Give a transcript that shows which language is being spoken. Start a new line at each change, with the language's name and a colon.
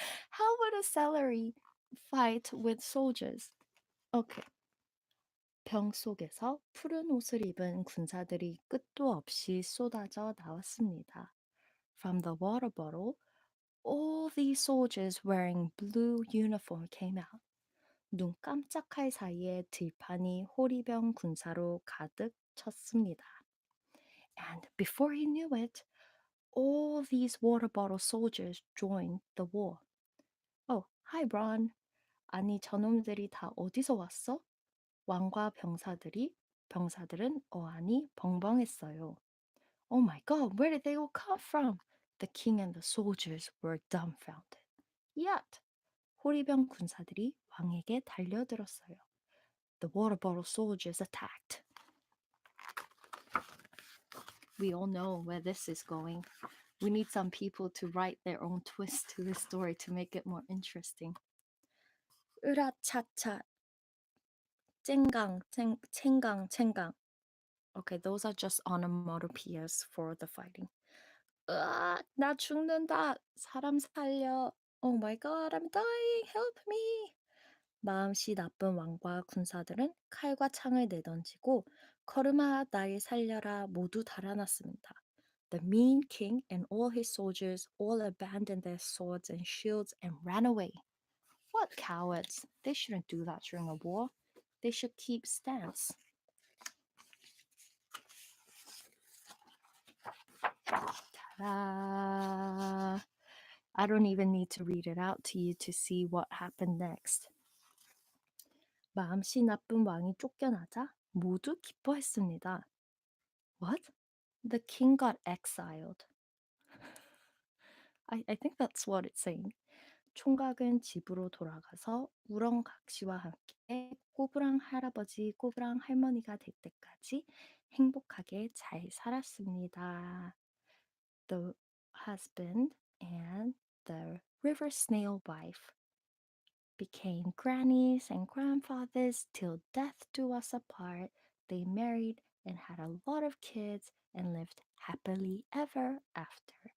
English: How would a celery fight with soldiers? Okay.
Korean: 병 속에서 푸른 옷을 입은 군사들이 끝도 없이 쏟아져 나왔습니다.
English: From the water bottle, all these soldiers wearing blue uniform came out.
Korean: 눈 깜짝할 사이에 들판이 호리병 군사로 가득 찼습니다.
English: And before he knew it, all these water bottle soldiers joined the war. Oh, hi, Ron.
Korean: 아니, 저놈들이 다 어디서 왔어? 왕과 병사들은 어안이 벙벙했어요.
English: Oh my God, where did they all come from? The king and the soldiers were dumbfounded.
Korean: Yet, 호리병 군사들이 왕에게 달려들었어요.
English: The water bottle soldiers attacked. We all know where this is going. We need some people to write their own twist to this story to make it more interesting.
Korean: 으라차차, 쨍강, 챙강.
English: Okay, those are just onomatopoeias for the fighting.
Korean: 으악, 나 죽는다. 사람 살려.
English: Oh my god, I'm dying. Help me.
Korean: 마음씨 나쁜 왕과 군사들은 칼과 창을 내던지고 걸음아 날 살려라 모두 달아났습니다.
English: The mean king and all his soldiers all abandoned their swords and shields and ran away. What cowards! They shouldn't do that during a war. They should keep stance. Ta-da! I don't even need to read it out to you to see what happened next.
Korean: 마음씨 나쁜 왕이 쫓겨나자 모두 기뻐했습니다.
English: What? The king got exiled. I think that's what it's saying.
Korean: 총각은 집으로 돌아가서 우렁각시와 함께 꼬부랑 할아버지, 꼬부랑 할머니가 될 때까지 행복하게 잘 살았습니다.
English: The husband and the river snail wife became grannies and grandfathers till death do us apart. They married and had a lot of kids and lived happily ever after.